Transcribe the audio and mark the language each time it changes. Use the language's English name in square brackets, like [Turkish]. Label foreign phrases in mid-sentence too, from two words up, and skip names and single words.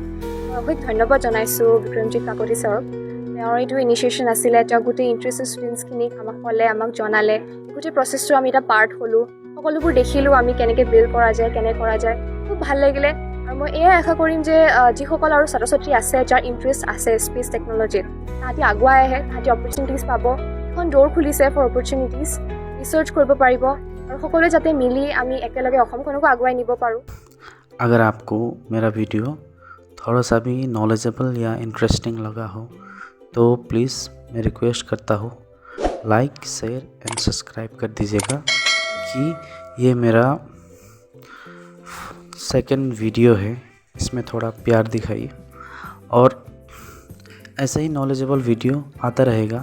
[Assamese] মই অশেষ ধন্যবাদ জনাইছোঁ বিক্ৰমজিৎ কাকতি ছাৰক। তেওঁৰ এইটো ইনিচিয়েশ্যন আছিলে, তেওঁ গোটেই [English] interested students [Assamese] আমাক ক'লে, আমাক জনালে, গোটেই প্ৰচেছটো আমি এটা পাৰ্ট হ'লোঁ, সকলোবোৰ দেখিলোঁ আমি কেনেকৈ বিল্ড কৰা যায়, কেনেকৈ কৰা যায়, খুব ভাল লাগিলে। আৰু মই এয়াই আশা কৰিম যে যিসকল আৰু ছাত্ৰ ছাত্ৰী আছে যাৰ ইণ্টাৰেষ্ট আছে [English] space technology, [Assamese] তাহাঁতি আগুৱাই আহে, তাহাঁতি অপৰচুনিটিজ পাব। এখন ড'ৰ খুলিছে [English] for opportunities, [Assamese] ৰিচাৰ্চ কৰিব পাৰিব আৰু সকলোৱে যাতে মিলি আমি একেলগে অসমখনকো আগুৱাই নিব পাৰোঁ। [Hindi] अगर आपको मेरा वीडियो थोड़ा सा भी नॉलेजेबल या इंटरेस्टिंग लगा हो तो प्लीज़ मैं रिक्वेस्ट करता हूँ [English] like share and subscribe [Hindi] कर दीजिएगा कि ये मेरा [English] second video [Hindi] है, इसमें थोड़ा प्यार दिखाइए और ऐसे ही [English] knowledgeable video [Hindi] आता रहेगा।